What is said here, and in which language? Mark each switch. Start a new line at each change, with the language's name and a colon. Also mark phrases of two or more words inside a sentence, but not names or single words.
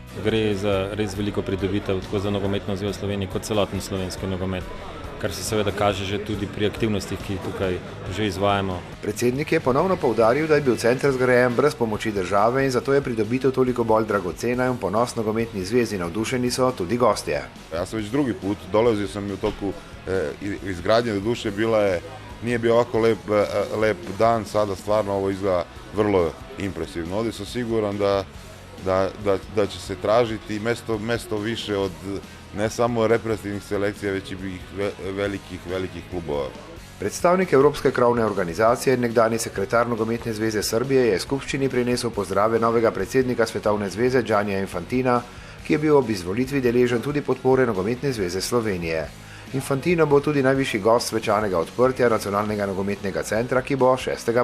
Slovenian: Gre za res veliko pridobitev tako za Nogometno zvezo Slovenije kot celoten slovenski nogomet, kar se seveda kaže že tudi pri aktivnostih, ki tukaj že izvajamo. Predsednik je ponovno poudaril, da je bil center zgrajen brez pomoči države in zato je pridobitev toliko bolj dragocena in ponos Nogometni zvezi. Navdušeni so tudi gostje.
Serbian: Ja sam već drugi put dolazio sam u toku izgradnje, doduše nije bio ovako lep dan, sada stvarno ovo izgleda vrlo impresivno. Ovdje sam siguran da će se tražiti mesto više od ne samo reprezentativnih selekcija, već i velikih klubova.
Slovenian: Predstavnik Evropske krovne organizacije in nekdani sekretar Nogometne zveze Srbije je skupščini prinesel pozdrave novega predsednika Svetovne zveze Giannija Infantina, ki je bil ob izvolitvi deležen tudi podpore Nogometne zveze Slovenije. Infantino bo tudi najvišji gost svečanega odprtja Nacionalnega nogometnega centra, ki bo 6.